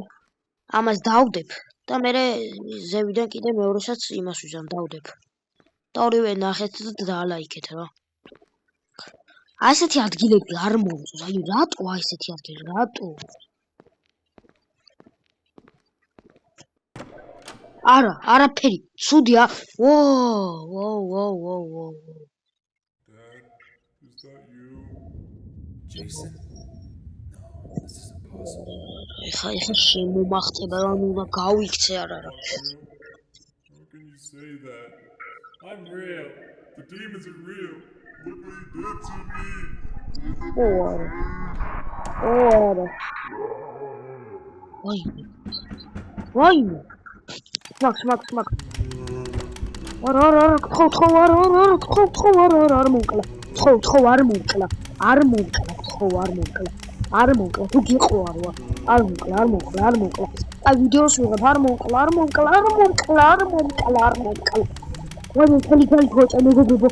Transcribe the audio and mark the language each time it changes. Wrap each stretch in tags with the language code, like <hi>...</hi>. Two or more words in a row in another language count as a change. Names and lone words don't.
<ka>ამას დავდებ და მე ზევიდან კიდე მეორესაც იმას ვიზამ დავდებ. და ორივე ნახეთ და დალაიქეთ რა. ასეთი ადგილები არ მომწონს. აი რატო ასეთი ადგილი? რატო? არაფერი. ცუდია.</ka> <en>Whoa. Dad, is that you? Jason? No, this is impossible.</en> <ka>ეხა შემომახტება რომ უნდა გავიქცე არა.</ka> <en>How can you say that? I'm real. The demons are real. Look what you did to me. არა. Why? Smack.</en> <ka>არა, ხო, არა, არ მომკლა. ხო, არ მომკლა. თუ გიყვარვა. არ მომკლა. აი ვიდეოს ვიღებ, არ მომკლა. ვაი, თელი ხოჭა მეგობრებო.</ka>